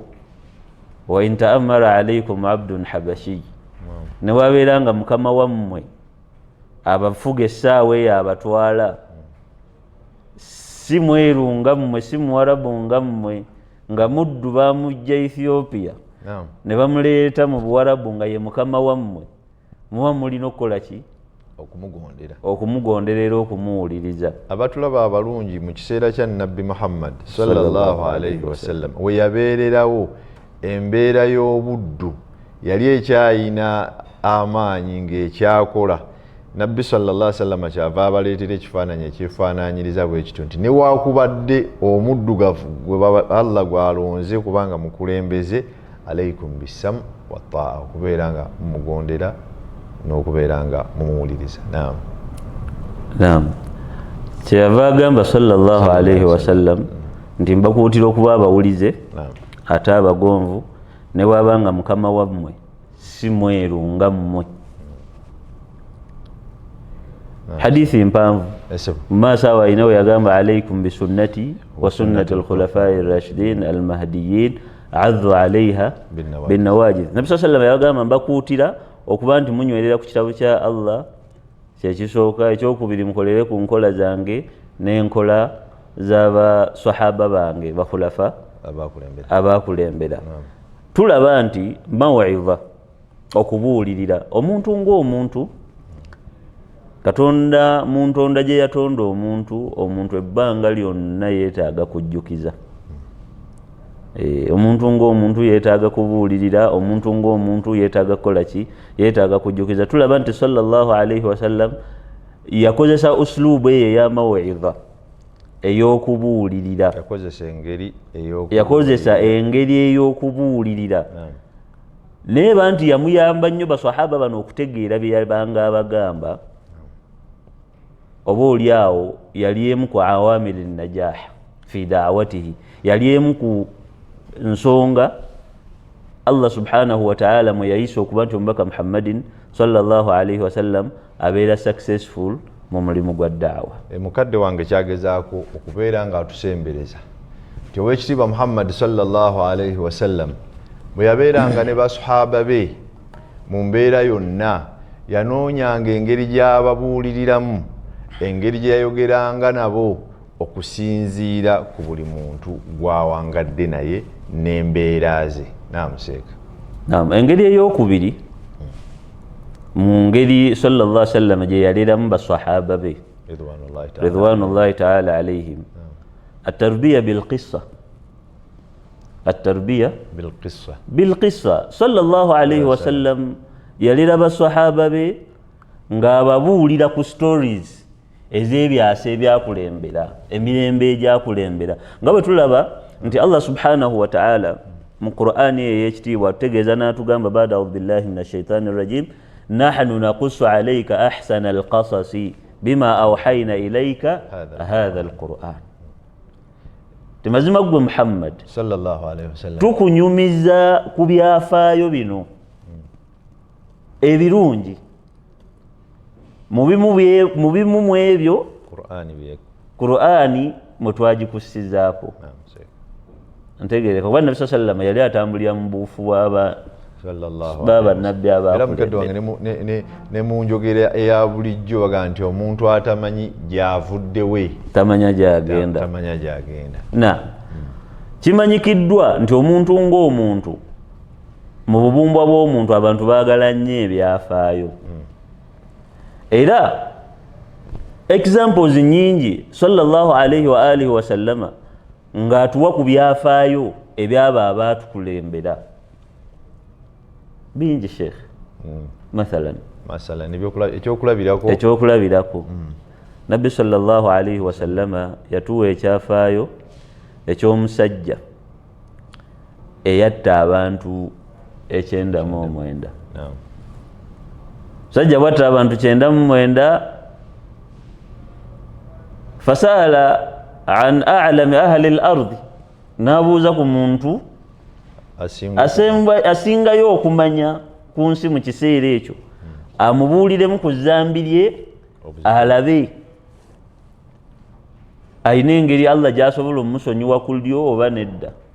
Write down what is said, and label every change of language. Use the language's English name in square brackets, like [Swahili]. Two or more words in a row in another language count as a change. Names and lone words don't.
[Arabic] وإن تأمر عليكم عبد حبشي, [Ganda] ne wabeeranga mukama wammwe abafuga essaawa eyo abatwala, si mweru nga mmwe, si muwarabu nga mmwe, nga muddu bamujja Ethiopia ne bamuleeta mu buwarabu nga ye mukama wammwe, muba mulina okukola ki? Okumugondera era okumuwuliriza. Abatulaba abalungi mu kiseera kya Nabbi Muhammad [Arabic] صلى الله عليه وسلم [Ganda] we yabeererawo embeera y'obuddu yali ekyayina amaanyi ng'ekyakola. Nabbi [Arabic] صلى الله عليه وسلم [Ganda] kyava abaleetera ekifaananyi ekyefaanaanyiriza bwe kityo nti newaakubadde omuddugavu gwe Allah gw'alonze kubanga mukulembeze, [Arabic] عليكم بالسمع والطاعة, [Ganda] okubeera nga mumugondera n'okubeera nga mumuwuliriza. Kyeyava agamba [Arabic] صلى الله عليه وسلم [Ganda] nti mbakuutira okuba abawulize ate abagonvu, ne wabanga mukama wammwe si mweru nga mmwe. Hadithi mpanvu mumaaso awo ayina we yagamba [Arabic] عليكم بسنتي وسنة الخلفاء الراشدين المهديين عضوا عليها بالنواجذ. [Ganda] Nabbi [Arabic] صلى الله عليه وسلم [Ganda] yagamba mbakuutira okuba nti munywerera ku kitabo kya Allah kyekisooka, ekyokubiri mukolere ku nkola zange n'enkola z'abasahaba bange bakhulafa abakulembera. Tulaba nti maw'iza okubuulirira omuntu ng'omuntu Katonda mu ntonda gye yatonda omuntu ebbanga lyonna yeetaaga kujjukiza. Omuntu ng'omuntu yeetaaga kubuulirira, omuntu ng'omuntu yeetaaga kukola ki? Yeetaaga kujjukiza. Tulaba nti [Arabic] صلى الله عليه وسلم [Ganda] yakozesa uslubu eyo ey'amaw'iza ey'okubuulirira, yakozesa engeri ey'okubuulirira. Naye banti yamuyamba nnyo basahaba bano okutegeera bye yabanga abagamba. Oba oliawo yali emu ku [Arabic] عوامل نجاح في دعوته, [Ganda] yali emu ku nsonga [Arabic] الله سبحانه وتعالى [Ganda] mwe yayisa okuba nti omubaka Muhammadin [Arabic] صلى الله عليه وسلم [Ganda] abeera successful mu mulimu gwa da'wa. Mukadde wange kyagezaako okubeera nga atusembereza nti Oweekitiibwa Muhammad [Arabic] صلى الله عليه وسلم [Ganda] bwe yabeeranga ne basahaba be mu mbeera yonna yanoonyanga engeri gy'ababuuliriramu, engeri gye yayogeranga nabo okusinziira ku buli muntu gwawangadde naye n'embeera ze. Naamuseeka. Engeri ey'okubiri mu ngeri [Arabic] صلى الله عليه وسلم [Ganda] gye yaleramu basahaba be [Arabic] رضوان الله تعالى عليهم، التربية بالقصة. التربية بالقصة. صلى الله عليه وسلم [Ganda] yalera basahaba be ng'ababuulira ku stories ez'ebyasa ebyakulembera, emirembe egyakulembera, nga bwe tulaba nti [Arabic] الله سبحانه وتعالى [Ganda] mu Qur'ani ey'ekitiibwa atutegeeza n'atugamba [Arabic] بعد أعوذ بالله من الشيطان الرجيم نحن نقص عليك أحسن القصص بما أوحينا إليك هذا القرآن. [Ganda] Mazima gwe Muhammad [Arabic] صلى الله عليه وسلم [Ganda] tukunyumiza ku byafaayo bino ebirungi mu bimu mu ebyo Qur'ani mwe twagikusizaako. Ntegereka kuba Nabbi [Arabic] صلى الله عليه وسلم [Ganda] yali atambulira mu buufu b'abannabbi abakulembera. Ne mu njogera eya bulijjo baga nti omuntu atamanyi gy'avudde we tamanya gy'agenda. Kimanyikiddwa nti omuntu ng'omuntu mu bubumbwa bw'omuntu abantu baagala nnyo ebyafaayo. Era examples nyingi [Arabic] صلى الله عليه وآله وسلم [Ganda] ng'atuwa ku byafaayo ebyabo abaatukulembera bingi Sheikh. Mathalan ekyokulabirako Nabbi [Arabic] صلى الله عليه وسلم [Ganda] yatuwa ekyafaayo eky'omusajja eyatta abantu 99. Sajja bwatta abantu 99 [Arabic] فسأل عن أعلم أهل الأرض, [Ganda] n'abuuza ku muntu asingayo okumanya ku nsi mu kiseera ekyo, amubuuliremu ku zambi lye alabe ayina engeri Allah gy'asobola omusonyiwa ku lyo oba nedda.